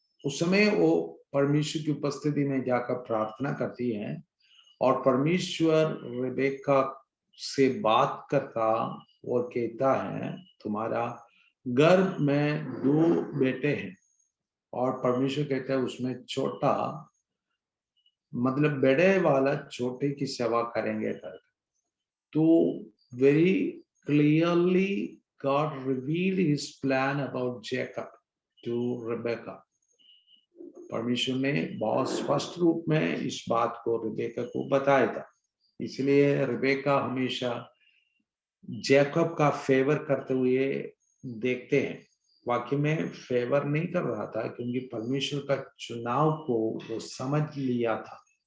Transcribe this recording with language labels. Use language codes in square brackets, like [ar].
[hi] उस समय वो परमेश्वर की उपस्थिति में जाकर प्रार्थना करती है और परमेश्वर रिबेका से बात करता और कहता है तुम्हारा गर्भ में 2 बेटे हैं, और परमेश्वर कहता है उसमें छोटा, मतलब बड़े वाला छोटे की सेवा करेंगे कर। [en] तो very clearly God revealed his plan about Jacob to Rebecca. [hi] परमेश्वर ने बहुत स्पष्ट रूप में इस बात को रिबेका को बताया था। इसलिए रिबेका हमेशा जैकब का फेवर करते हुए देखते हैं। वाकई में फेवर नहीं कर रहा था, क्योंकि परमेश्वर का चुनाव को वो समझ लिया था।